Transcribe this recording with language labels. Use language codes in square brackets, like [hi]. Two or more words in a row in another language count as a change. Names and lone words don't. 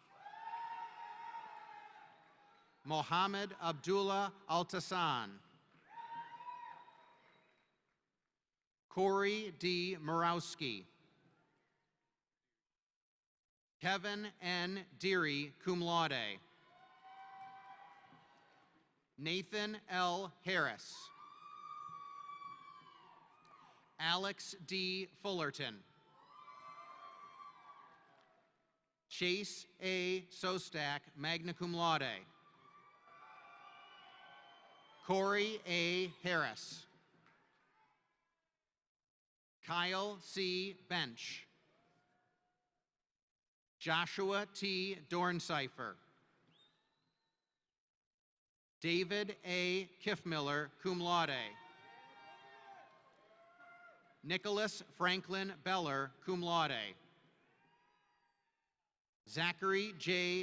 [en] Mohammed Abdullah Altassan. Corey D. Murawski. Kevin N. Deary, [la] cum laude. [en] Nathan L. Harris. Alex D. Fullerton. Chase A. Sostak, [la] magna cum laude. [en] Corey A. Harris. Kyle C. Bench. Joshua T. Dorncipher. David A. Kiffmiller, [la] cum laude. [en] Nicholas Franklin Beller, [la] cum laude. [en] Zachary J.